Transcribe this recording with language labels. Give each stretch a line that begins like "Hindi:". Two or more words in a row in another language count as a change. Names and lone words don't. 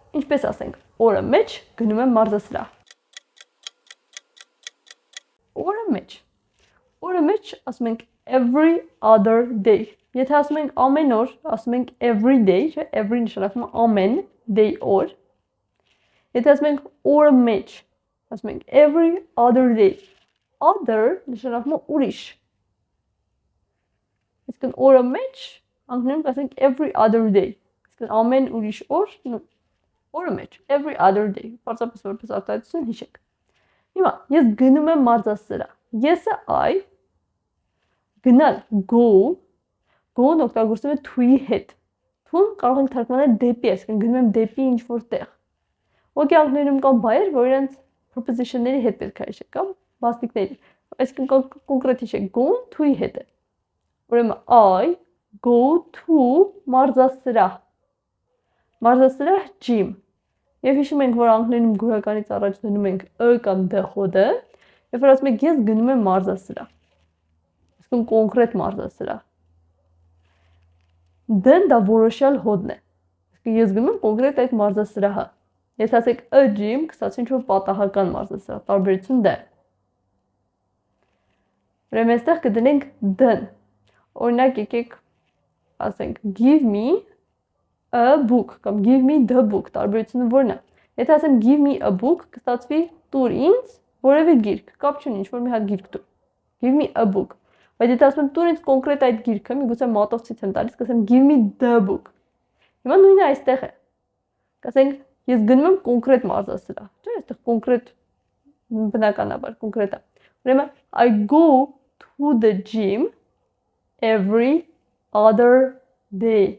Armenian: ինչպես ասենք, օրը մեջ գնում եմ մարզասրահ։ Օրը մեջ ասում ենք
English: every other day։
Armenian: Եթե ասում ենք ամեն օր, ասում ենք
English: every day,
Armenian: չէ, every նշանակում է ամեն, day օր։ Եթե ասում ենք օրը մեջ, ասում ենք
English: every other day։
Armenian: Other նշանակում է ուրիշ։ Իսկ օրը մեջ անգլերեն կասենք
English: every other day։
Armenian: Իսկ ամեն ուրիշ օր, օրը մեջ
English: every other day։
Armenian: Պարզապես որպես արտահայտություն հիշեք։ Հիմա ես գնում եմ մարզասրահ։ Եսը I, գնալ go-ն օգտագործվում է to-ի հետ։ To-ն կարող ենք թարգմանել դեպի, այսինքն գնում եմ դեպի ինչ-որ տեղ։ Ուղղակի անգլերենում կան բայեր, որ իրենց preposition-ների հետ պետք է հիշեք, կամ մասնիկների։ Այսինքն կոնկրետ հիշեք, go-ն to-ի հետ է։ Ուրեմն
English: I go to
Armenian: մարզասրահ։ Մարզասրահ gym։ Եվ հիշում ենք, որ անգլերենում գոյականից առաջ դնում ենք ը կամ դ խոդը, երբ որ ասում ենք ես գնում եմ մարզասրահ։ Այսինքն կոնկրետ մարզասրահ։ D-ն դա որոշյալ հոդն է։ Այսինքն ես գնում եմ կոնկրետ այդ մարզասրահը։ Եթե ասեք
English: a gym,
Armenian: կստացվի ինչ-որ պատահական մարզասրահ, տարբերություն D։ Ուրեմն այստեղ կդնենք D-ն։ Օրինակ եկեք ասենք
English: give me a book
Armenian: կամ
English: give me the book,
Armenian: տարբերությունը որն է։ Եթե ասեմ
English: give me a
Armenian: book, կստացվի տուր ինձ որևէ գիրք, կապ չունի, ինչ-որ մի հատ գիրք տուր։
English: Give me a book։
Armenian: Բայց եթե ասում եմ տուր ինձ կոնկրետ այդ գիրքը, միգուցե մատով ցույց եմ տալիս, կասեմ
English: give me the book։
Armenian: Հիմա նույնը այստեղ է։ Կասենք ես գնում եմ կոնկրետ մարզասրահ, չէ՞, այստեղ կոնկրետ բնականաբար կոնկրետ է։ Ուրեմն
English: I go to the gym every other day։